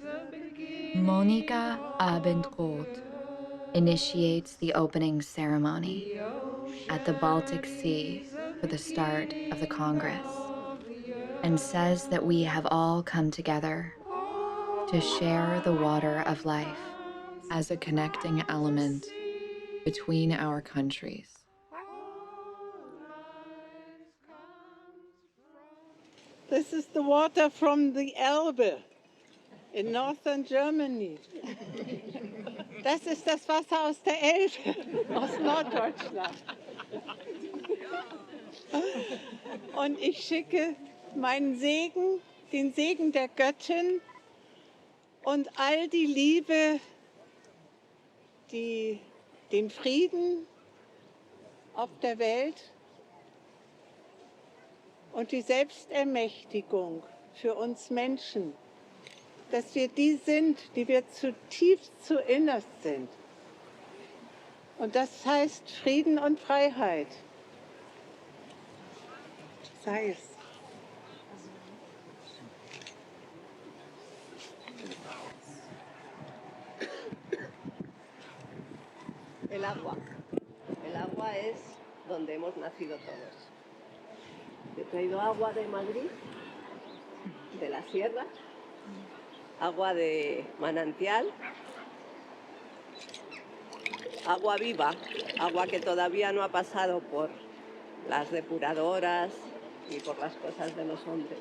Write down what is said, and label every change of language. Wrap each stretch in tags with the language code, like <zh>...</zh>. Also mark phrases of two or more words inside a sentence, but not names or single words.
<en>Monica Abendroth initiates the opening ceremony at the Baltic Sea for the start of the Congress and says that we have all come together to share the water of life as a connecting element between our countries. This is the water from the Elbe in northern Germany.</en> <de>Das ist das Wasser aus der Elbe, aus Norddeutschland. Und ich schicke meinen Segen, den Segen der Göttin und all die Liebe, den Frieden auf der Welt und die Selbstermächtigung für uns Menschen, dass wir die sind, die wir zutiefst zuinnerst sind. Und das heißt Frieden und Freiheit. Sei es.</de> <es>El agua. El agua es donde hemos nacido todos. He traído agua de Madrid, de la sierra, agua de manantial, agua viva, agua que todavía no ha pasado por las depuradoras y por las cosas de los hombres.</es>